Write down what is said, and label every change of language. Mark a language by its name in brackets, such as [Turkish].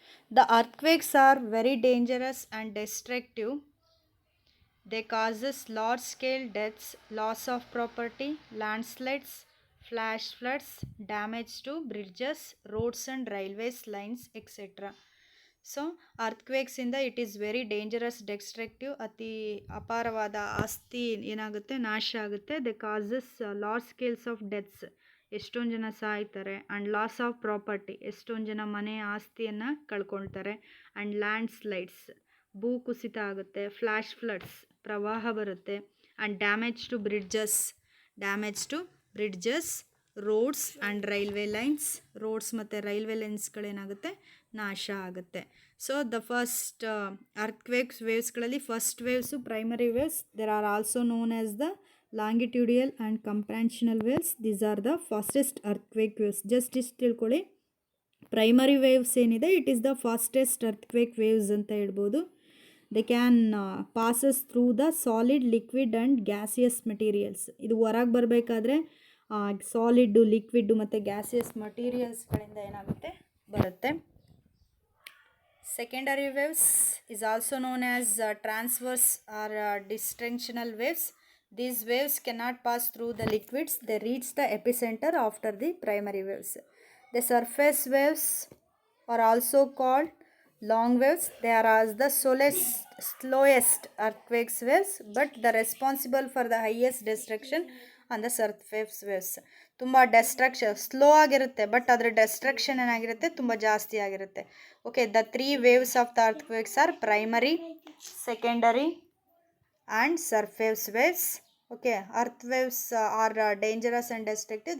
[English] The earthquakes are very dangerous and destructive. They causes large scale deaths, loss of property, landslides, flash floods, damage to bridges, roads and railways lines, etc. [Kannada] So ಅರ್ಥ್ಕ್ವೇಕ್ಸಿಂದ [English] it is very dangerous, destructive, [Kannada] ಅತಿ ಅಪಾರವಾದ ಆಸ್ತಿ ಏನಾಗುತ್ತೆ, ನಾಶ ಆಗುತ್ತೆ. [English] they causes large scales of deaths, [Kannada] ಎಷ್ಟೊಂದು ಜನ ಸಾಯ್ತಾರೆ. [English] and loss of property, [Kannada] ಎಷ್ಟೊಂದು ಜನ ಮನೆ ಆಸ್ತಿಯನ್ನು ಕಳ್ಕೊಳ್ತಾರೆ. [English] and landslides, [Kannada] ಭೂ ಕುಸಿತ ಆಗುತ್ತೆ. [English] flash floods, [Kannada] ಪ್ರವಾಹ ಬರುತ್ತೆ. [English] and damage to bridges, roads and railway lines, [Kannada] roads ಮತ್ತು ರೈಲ್ವೆ ಲೈನ್ಸ್ಗಳೇನಾಗುತ್ತೆ, ನಾಶ ಆಗುತ್ತೆ. So the first ಅರ್ಥ್ಕ್ವೇಕ್ಸ್ ವೇವ್ಸ್ಗಳಲ್ಲಿ first waves primary waves. [English] There are also known as the longitudinal and compressional waves. These are the fastest earthquake waves. Just [Kannada] ಇಷ್ಟು ತಿಳ್ಕೊಳ್ಳಿ, primary waves ಏನಿದೆ [English] it is the fastest earthquake waves [Kannada] ಅಂತ ಹೇಳ್ಬೋದು. [English] They can passes through the solid, liquid and gaseous materials. [Kannada] ಇದು ಹೊರಗೆ ಬರಬೇಕಾದ್ರೆ solid, liquid ಮತ್ತು gaseous ಮಟೀರಿಯಲ್ಸ್ಗಳಿಂದ ಏನಾಗುತ್ತೆ, ಬರುತ್ತೆ. [English] Secondary waves is also known as transverse or distensional waves. These waves cannot pass through the liquids. They reach the epicenter after the primary waves. The surface waves are also called long waves. They are as the slowest earthquakes waves, but the responsible for the highest destruction on the surface waves. [Kannada] ತುಂಬ slow ಆಗಿರುತ್ತೆ, but ಅದರ destruction ಏನಾಗಿರುತ್ತೆ, ತುಂಬ ಜಾಸ್ತಿ ಆಗಿರುತ್ತೆ. [English] Okay, the 3 waves of the earthquakes are primary, secondary and surface waves. Okay, earth waves are dangerous and destructive.